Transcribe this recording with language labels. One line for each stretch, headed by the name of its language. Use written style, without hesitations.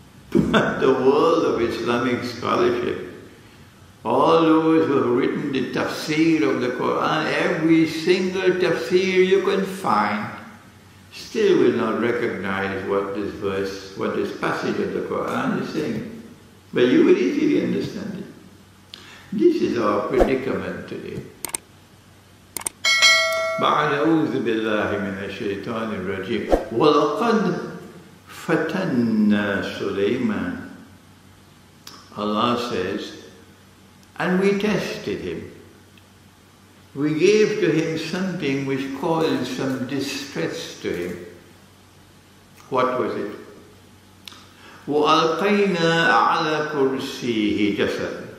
English: But the world of Islamic scholarship, all those who have written the tafsir of the Quran, every single tafsir you can find, still will not recognize what this verse, what this passage of the Quran is saying. But you will easily understand it. This is our predicament today.
Arabic: بعد أعوذ بالله من الشيطان الرجيم وَلَقَدْ فَتَنَّا سُلَيْمَانَ.
English: Allah says, and we tested him. We gave to him something which caused some distress to him. What was it?
Arabic: وَأَلْقَيْنَا عَلَى كُرْسِيهِ جَسَدًا.